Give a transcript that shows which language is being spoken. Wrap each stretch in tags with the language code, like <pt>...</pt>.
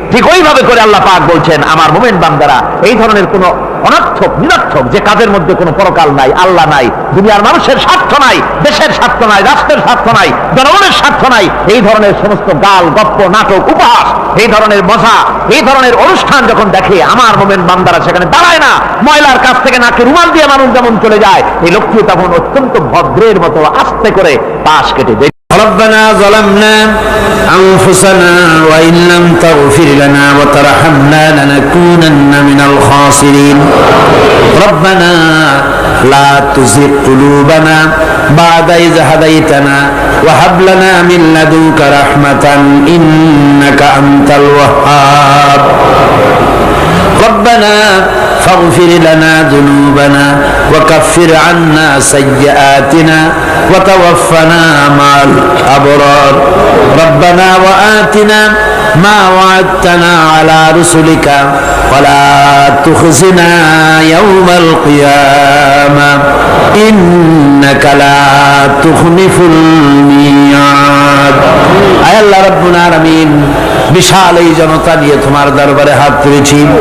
<bn>ঠিক ওইভাবে করে আল্লাহ পাক বলছেন আমার মুমিন বান্দারা এই ধরনের কোনো অনর্থক, নিরর্থক যে কাজের মধ্যে কোনো পরকাল নাই, আল্লাহ নাই, দুনিয়ার মানুষের স্বার্থ নাই, দেশের স্বার্থ নাই, রাষ্ট্রের স্বার্থ নাই, জনগণের স্বার্থ নাই, এই ধরনের সমস্ত গাল গপ্প, নাটক, উপহাস, এই ধরনের মজা, এই ধরনের অনুষ্ঠান যখন দেখে আমার মুমিন বান্দারা সেখানে দাঁড়ায় না। ময়লার কাছ থেকে নাকে রুমাল দিয়ে মানুষ যেমন চলে যায়, এই লোকটিও তখন অত্যন্ত ভদ্রের মতো আস্তে করে পাশ কেটে দেয়।</bn> <ar>ربنا ظلمنا أنفسنا وإن لم تغفر لنا وترحمنا لنكونن من الخاسرين ربنا لا تزغ قلوبنا بعد إذ هديتنا وهب لنا من لدنك رحمة إنك أنت الوهاب ربنا واغفر لنا ذنوبنا وكفر عنا سيئاتنا وتوفنا مع الأبرار ربنا وآتنا ما وعدتنا على رسلك ولا تخزنا يوم القيامة إنك لا تخلف الميعاد</ar> <bn>আয় আল্লাহ রব্বুল আলামিন বিশাল এই জনতা নিয়ে তোমার দরবারে হাত তুলেছি</bn>